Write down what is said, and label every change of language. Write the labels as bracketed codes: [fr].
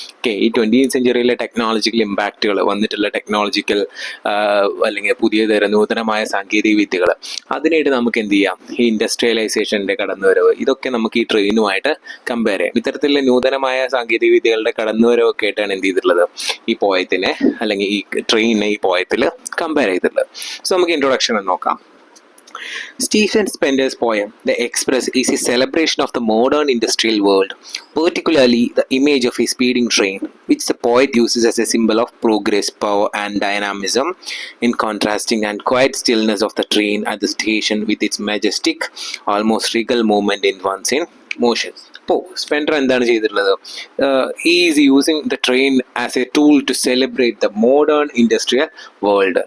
[ml] Okay, ഈ 20th സെഞ്ച്വറിയിലെ technological ഇമ്പാക്റ്റുകൾ വന്നിട്ടുള്ള technological അല്ലെങ്കിൽ പുതിയ തരം നൂതനമായ സാങ്കേതിക വിദ്യകൾ, അതിനായിട്ട് നമുക്ക് എന്ത് ചെയ്യാം, ഈ ഇൻഡസ്ട്രിയലൈസേഷൻ്റെ കടന്നുവരവ്, ഇതൊക്കെ നമുക്ക് ഈ ട്രെയിനുമായിട്ട് കമ്പയർ ചെയ്യാം. ഇത്തരത്തിലുള്ള നൂതനമായ സാങ്കേതിക വിദ്യകളുടെ കടന്നുവരവൊക്കെ ആയിട്ടാണ് എന്ത് ചെയ്തിട്ടുള്ളത് ഈ പോയത്തിനെ അല്ലെങ്കിൽ ഈ ട്രെയിനിനെ ഈ പോയത്തിൽ കമ്പയർ ചെയ്തിട്ടുള്ളത്. സോ നമുക്ക് ഇൻട്രൊഡക്ഷൻ നോക്കാം. [en] Stephen Spender's poem, The Express, is a celebration of the modern industrial world, particularly the image of a speeding train, which the poet uses as a symbol of progress, power, and dynamism, in contrasting and quiet stillness of the train at the station with its majestic, almost regal movement in once in motion. [ml] ഇപ്പോൾ സ്പെൻഡർ എന്താണ് ചെയ്തിട്ടുള്ളത്, [en] Is using the train as a tool to celebrate the modern industrial world.